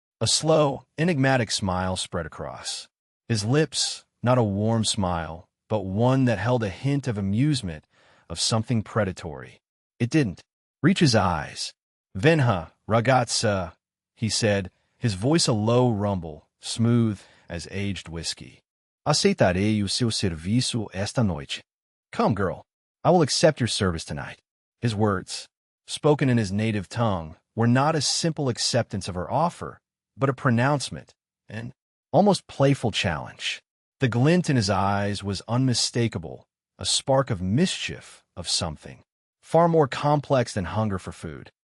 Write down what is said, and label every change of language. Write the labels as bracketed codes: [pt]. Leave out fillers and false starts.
[en] A slow, enigmatic smile spread across his lips, not a warm smile, but one that held a hint of amusement, of something predatory. It didn't reach his eyes. [pt] "Venha, ragazza," [en] he said, his voice a low rumble, smooth as aged whiskey. [pt] "Aceitarei o seu serviço esta noite." [en] "Come, girl, I will accept your service tonight." His words, spoken in his native tongue, were not a simple acceptance of her offer, but a pronouncement, an almost playful challenge. The glint in his eyes was unmistakable, a spark of mischief, of something far more complex than hunger for food.